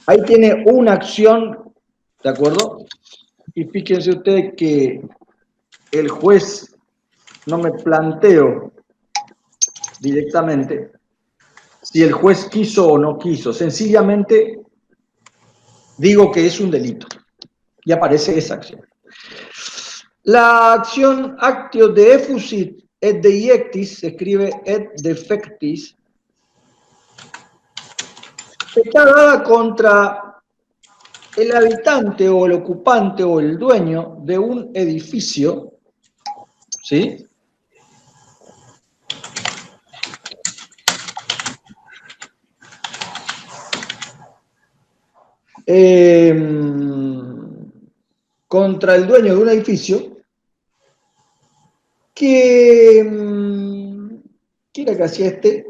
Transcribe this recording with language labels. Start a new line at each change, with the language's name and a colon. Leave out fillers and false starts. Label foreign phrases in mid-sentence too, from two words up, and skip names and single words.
Spanish: Ahí tiene una acción, ¿de acuerdo? Y fíjense ustedes que el juez, no me planteo directamente si el juez quiso o no quiso, sencillamente digo que es un delito y aparece esa acción. La acción
Latin: actio de effusit et deiectis,
Spanish: se escribe
Latin: et defectis,
Spanish: está dada contra el habitante o el ocupante o el dueño de un edificio, ¿sí? Contra el dueño de un edificio que ¿qué era que hacía este?